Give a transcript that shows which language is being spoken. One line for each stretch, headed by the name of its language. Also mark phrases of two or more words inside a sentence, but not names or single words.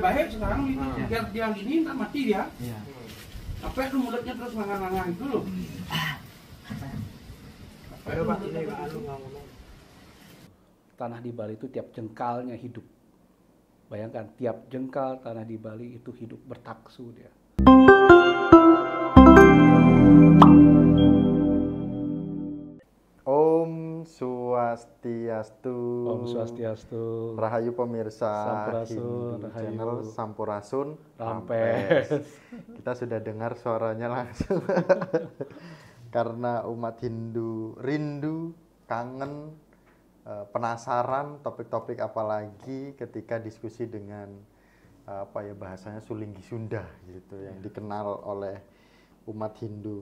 Indonesian: Baik sekarang biar dia gini tak mati dia. Apa itu mulutnya terus ngangang-ngangang itu loh. Aduh Pak, ini Pak Alu ngomong. Tanah di Bali itu tiap jengkalnya hidup. Bayangkan, tiap jengkal tanah di Bali itu hidup, bertaksu dia. Om Swastiastu. Om Swastiastu. Rahayu pemirsa Sampurasun, Hindu Rahayu. Channel Sampurasun. Rampes. Kita sudah dengar suaranya langsung. Karena umat Hindu rindu, kangen, penasaran topik-topik apa lagi ketika diskusi dengan bahasanya Sulinggi Sunda gitu yang dikenal oleh umat Hindu.